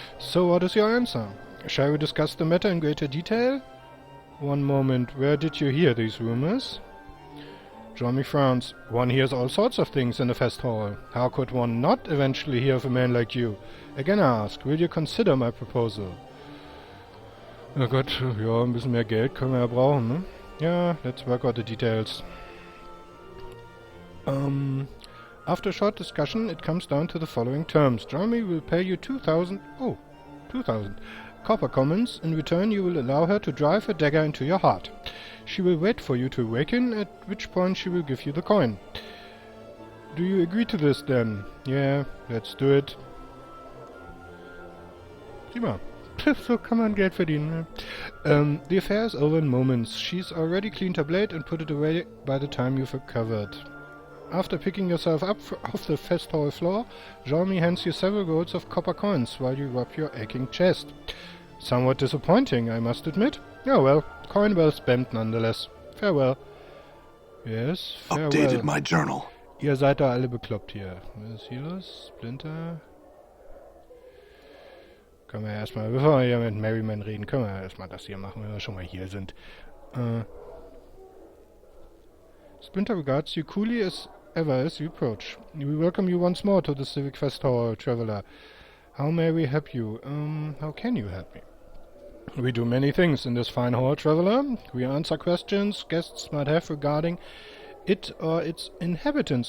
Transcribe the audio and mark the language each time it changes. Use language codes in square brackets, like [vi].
[en] So what is your answer? Shall we discuss the matter in greater detail? One moment, where did you hear these rumors? Jeremy frowns. One hears all sorts of things in the fest hall. How could one not eventually hear of a man like you? Again I ask, will you consider my proposal? [de] Na Gott, ja, ein bisschen mehr Geld können wir ja brauchen, ne? [en] Ja, let's work out the details. After a short discussion, it comes down to the following terms. Jeremy will pay you 2,000 copper commons. In return, you will allow her to drive a dagger into your heart. She will wait for you to awaken, at which point she will give you the coin. Do you agree to this, then? Yeah, let's do it. [de] Prima. So kann man Geld verdienen. [en] The affair is over in moments. She's already cleaned her blade and put it away by the time you've recovered. After picking yourself up off the fest hall floor, Jeremy hands you several rolls of copper coins while you rub your aching chest. Somewhat disappointing, I must admit. Oh well, coin well spent nonetheless. Farewell. Yes, farewell. Updated my journal. [de] Ihr seid da alle bekloppt hier. Was ist hier los? Splinter? Können wir erstmal, bevor wir hier mit Merriman reden, können wir erstmal das hier machen, wenn wir schon mal hier sind. [en] Splinter regards you coolly as ever as you approach. We welcome you once more to the Civic Fest Hall, traveler. How may we help you? How can you help me? We do many things in this fine hall, traveler. We answer questions guests might have regarding it or its inhabitants.